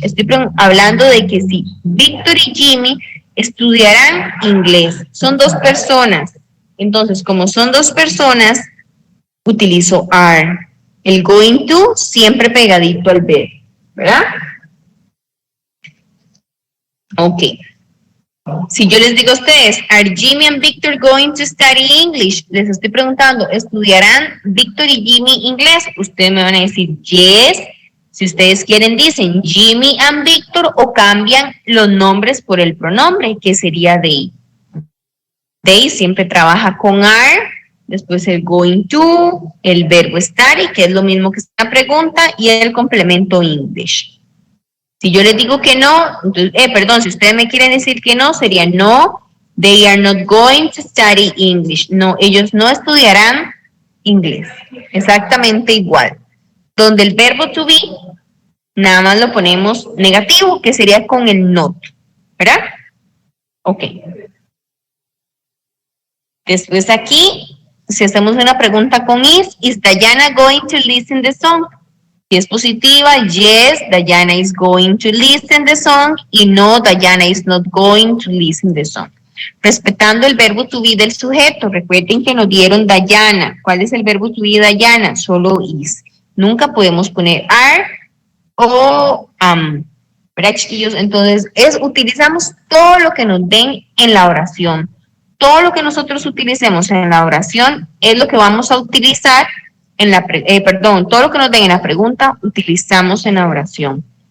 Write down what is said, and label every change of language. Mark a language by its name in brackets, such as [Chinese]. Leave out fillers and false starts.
[Spanish] Estoy hablando de que sí, Victor y Jimmy estudiarán inglés. Son dos personas. Entonces, como son dos personas, utilizo are. El going to siempre pegadito al verbo, ¿verdad? Ok. Si yo les digo a ustedes, [English] are Jimmy and Victor going to study English? [Spanish] Les estoy preguntando, ¿estudiarán Victor y Jimmy inglés? Ustedes me van a decir, yes. Si ustedes quieren, dicen Jimmy and Victor o cambian los nombres por el pronombre, que sería they. They siempre trabaja con are, después el going to, el verbo study, que es lo mismo que esta pregunta, y el complemento English. Si yo les digo que no, entonces, perdón, si ustedes me quieren decir que no, sería no, [English] they are not going to study English. [Spanish] No, ellos no estudiarán inglés. Exactamente igual. Donde el verbo to be, nada más lo ponemos negativo, que sería con el not, ¿verdad? Ok. Después aquí, si hacemos una pregunta con [English] is Diana going to listen the song? Si es positiva, yes, Diana is going to listen the song, y no, Diana is not going to listen the song. [Spanish] Respetando el verbo to be del sujeto, recuerden que nos dieron Diana. ¿Cuál es el verbo to be Diana? Solo is. Nunca podemos poner are o ¿verdad, chiquillos? Entonces, utilizamos todo lo que nos den en la oración. Todo lo que nosotros utilicemos en la oración es lo que vamos a utilizar en la, todo lo que nos den en la pregunta, utilizamos en la oración.